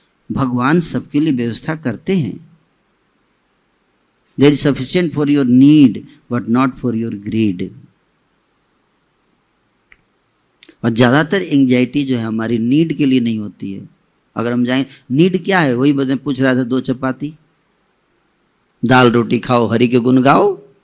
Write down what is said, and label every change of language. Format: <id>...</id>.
<hi>भगवान सबके लिए व्यवस्था करते हैं।</hi> <en>There is sufficient for your need, but not for your greed.</en> <hi>और ज्यादातर एंजाइटी जो है हमारी नीड के लिए नहीं होती है। अगर हम जाएं, नीड क्या है? वही बता पूछ रहा था, 2 चपाती, दाल रोटी खाओ, हरि के गुण गाओ।</hi>